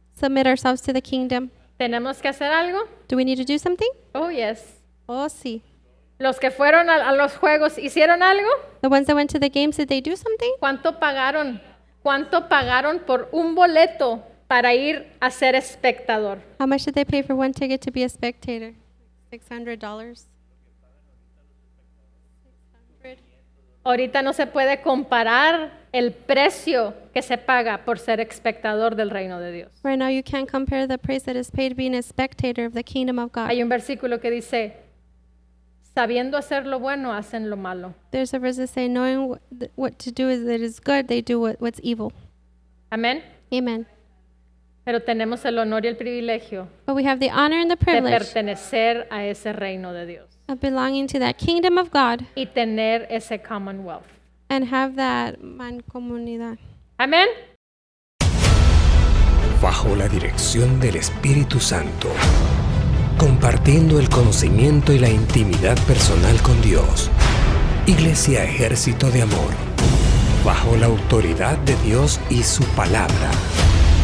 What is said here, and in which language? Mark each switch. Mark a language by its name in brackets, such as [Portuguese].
[English] Submit ourselves to the kingdom. [Spanish] ¿Tenemos que hacer algo? [English] Do we need to do something? Oh, yes. [Spanish] Oh, sí. Los que fueron a los juegos, ¿hicieron algo? [English] The ones that went to the games, did they do something? [Spanish] ¿Cuánto pagaron? ¿Cuánto pagaron por un boleto para ir a ser espectador? [English] How much did they pay for one ticket to be a spectator? [Spanish] $600. Ahorita no se puede comparar el precio que se paga por ser espectador del reino de Dios. [English] Right now, you can't compare the price that is paid being a spectator of the kingdom of God. [Spanish] Hay un versículo que dice, sabiendo hacer lo bueno, hacen lo malo. [English] There's a verse that say, knowing what to do is that is good, they do what's evil. [Spanish] Amén. [English] Amen. [Spanish] Pero tenemos el honor y el privilegio [English] But we have the honor and the [Spanish] de [English] privilege [Spanish] pertenecer a ese reino de Dios [English] of belonging to that kingdom of God [Spanish] y tener ese commonwealth. [English] and have that mancomunidad. [Spanish] Amén. Bajo la dirección del Espíritu Santo, compartiendo el conocimiento y la intimidad personal con Dios. Iglesia Ejército de Amor, bajo la autoridad de Dios y su palabra.